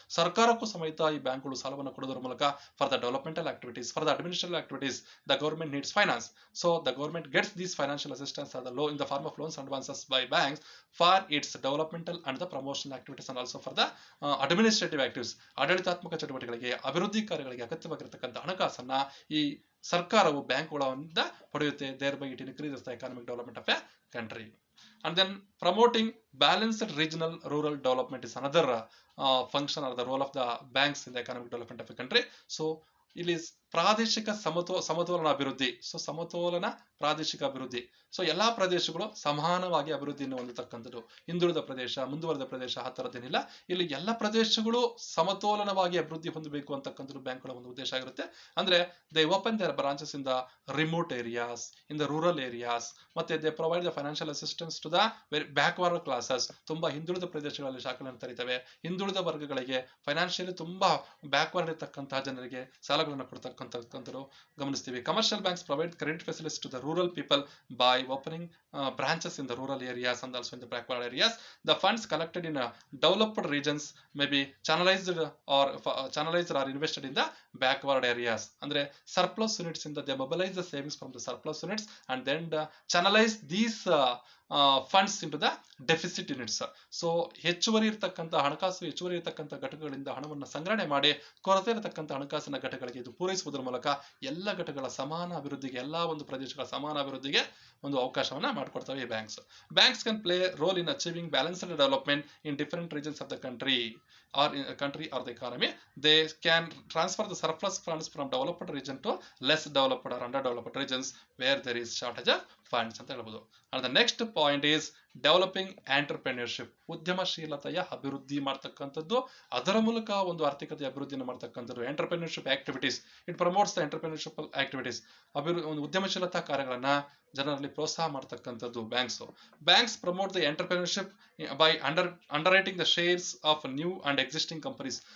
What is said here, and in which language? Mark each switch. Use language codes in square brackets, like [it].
[kn] ಸರ್ಕಾರಕ್ಕೂ ಸಮೇತ ಈ ಬ್ಯಾಂಕ್ಗಳು ಸಾಲವನ್ನು ಕೊಡುವುದರ ಮೂಲಕ [en] for the developmental activities, for the administrative activities, the government needs finance. So the government gets these financial assistance in the form of loans and advances by banks for its developmental and the promotional activities and also for the administrative activities. [kn] ಆಡಳಿತಾತ್ಮಕ ಚಟುವಟಿಕೆಗಳಿಗೆ, ಅಭಿವೃದ್ಧಿ ಕಾರ್ಯಗಳಿಗೆ ಅಗತ್ಯವಾಗಿರತಕ್ಕಂಥ ಹಣಕಾಸನ್ನ ಈ ಸರ್ಕಾರವು ಬ್ಯಾಂಕ್ಗಳಿಂದ ಪಡೆಯುತ್ತೆ. [en] Thereby it increases the economic development of a country. And then promoting balanced regional rural development is another function or the role of the banks in the economic development of a country. So it is [kn] ಪ್ರಾದೇಶಿಕ ಸಮತೋಲನ ಅಭಿವೃದ್ಧಿ. So ಸಮತೋಲನ ಪ್ರಾದೇಶಿಕ ಅಭಿವೃದ್ಧಿ. So ಎಲ್ಲಾ ಪ್ರದೇಶಗಳು ಸಮಾನವಾಗಿ ಅಭಿವೃದ್ಧಿಯನ್ನು ಹೊಂದತಕ್ಕಂಥದ್ದು. ಹಿಂದುಳಿದ ಪ್ರದೇಶ, ಮುಂದುವರೆದ ಪ್ರದೇಶ ಆ ಥರದ್ದೇನಿಲ್ಲ. ಇಲ್ಲಿ ಎಲ್ಲ ಪ್ರದೇಶಗಳು ಸಮತೋಲನವಾಗಿ ಅಭಿವೃದ್ಧಿ ಹೊಂದಬೇಕು ಅಂತಕ್ಕಂಥದ್ದು ಬ್ಯಾಂಕ್ಗಳ ಒಂದು ಉದ್ದೇಶ ಆಗಿರುತ್ತೆ. [en] ಅಂದ್ರೆ they open their branches in the remote areas, in the rural areas, ಮತ್ತೆ they provide the financial assistance to the backward classes. [kn] ತುಂಬಾ ಹಿಂದುಳಿದ ಪ್ರದೇಶಗಳಲ್ಲಿ ಶಾಖೆಗಳನ್ನು ತೆರೀತವೆ. ಹಿಂದುಳಿದ ವರ್ಗಗಳಿಗೆ, ಫೈನಾನ್ಷಿಯಲಿ ತುಂಬಾ ಬ್ಯಾಕ್ವರ್ಡ್ ಇರ್ತಕ್ಕಂತಹ ಜನರಿಗೆ ಸಾಲಗಳನ್ನು ಕೊಡ್ತಕ್ಕಂಥದ್ದು ಗಮನಿಸ್ತೀವಿ. [en] Commercial banks provide credit facilities to the rural people by opening branches in the rural areas and also in the backward areas. The funds collected in developed regions may be channelized or invested in the backward areas. Andre surplus units in they mobilize the savings from the surplus units and then channelize these funds into the deficit units. [kn] So ಹೆಚ್ಚುವರಿ ಇರತಕ್ಕಂಥ ಹಣಕಾಸು ಹೆಚ್ಚುವರಿ ಇರತಕ್ಕಂಥ ಘಟಕಗಳಿಂದ ಹಣವನ್ನು ಸಂಗ್ರಹಣೆ ಮಾಡಿ ಕೊರತೆ ಇರತಕ್ಕಂಥ ಹಣಕಾಸಿನ ಘಟಕಗಳಿಗೆ ಇದು ಪೂರೈಸುವುದರ ಮೂಲಕ ಎಲ್ಲ ಘಟಕಗಳ ಸಮಾನ ಅಭಿವೃದ್ಧಿಗೆ, ಎಲ್ಲ ಒಂದು ಪ್ರದೇಶಗಳ ಸಮಾನ ಅಭಿವೃದ್ಧಿಗೆ ಒಂದು ಅವಕಾಶವನ್ನ ಮಾಡಿಕೊಡ್ತವೆ ಈ banks. [en] Banks can play role in achieving balanced development in different regions of the country or the economy. They can transfer the surplus funds from developed region to less developed or underdeveloped regions where there is shortage of funds [kn] ಅಂತ ಹೇಳ್ಬೋದು. [en] And the next point is developing entrepreneurship. [kn] ಉದ್ಯಮಶೀಲತೆಯ ಅಭಿವೃದ್ಧಿ ಮಾಡ್ತಕ್ಕಂಥದ್ದು, ಅದರ ಮೂಲಕ ಒಂದು ಆರ್ಥಿಕತೆ ಅಭಿವೃದ್ಧಿಯನ್ನು ಮಾಡ್ತಕ್ಕಂಥದ್ದು. [en] Entrepreneurship activities, it promotes the entrepreneurship activities. [kn] ಒಂದು ಉದ್ಯಮಶೀಲತಾ ಕಾರ್ಯಗಳನ್ನ ಜನರಲ್ಲಿ ಪ್ರೋತ್ಸಾಹ ಮಾಡ್ತಕ್ಕಂಥದ್ದು banks. [en] Banks promote the entrepreneurship by underwriting the shares of new and existing companies.